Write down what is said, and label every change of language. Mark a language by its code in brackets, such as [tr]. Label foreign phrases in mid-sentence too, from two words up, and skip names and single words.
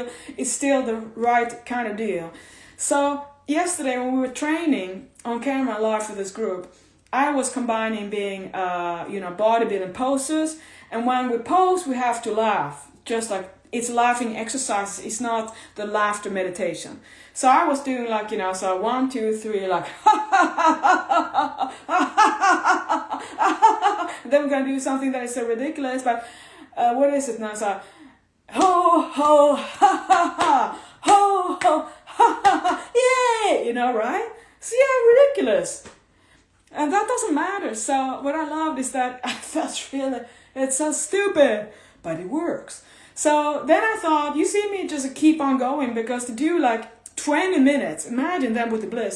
[en] It's still the right kind of deal. So yesterday when we were training on camera live for this group, I was combining being bodybuilding poses, and when we pose we have to laugh, just like it's laughing exercises. It's not the laughter meditation. So I was doing like, so 1, 2, 3, like then we're gonna do something that is so ridiculous, but what is it now? So ho ho ha ha ha, ho ho ha ha ha, yay, right? So yeah, ridiculous. And that doesn't matter. So what I loved is that I felt really, it's so stupid, but it works. So then I thought, you see me just keep on going, because to do like 20 minutes, imagine that with the bliss.